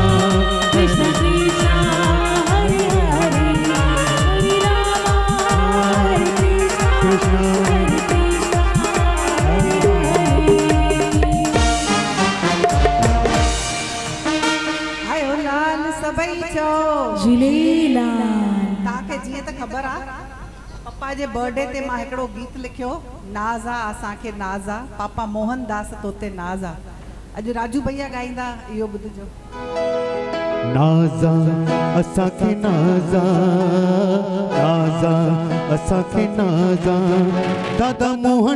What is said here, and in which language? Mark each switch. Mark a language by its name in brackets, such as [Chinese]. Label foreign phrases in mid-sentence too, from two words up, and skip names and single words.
[Sanskrit] कृष्णा कृष्णा हरे हरे, हरे राम हरे कृष्णा हरे कृष्णा हरे हरे। [Sindhi] आयो लाल सभई चो झूलेलाल। तव्हांखे जीअं त ख़बर आहे पप्पा जे बर्थडे ते मां हिकिड़ो गीत लिखियो, नाज़ आहे असांखे नाज़ आहे, पापा मोहन दास तोते नाज़ आहे। अॼु राजू भैया ॻाईंदा, इहो ॿुधिजो। नाज़ा असांखे नाज़ा, नाज़ा असांखे नाज़ा, दादा मोहन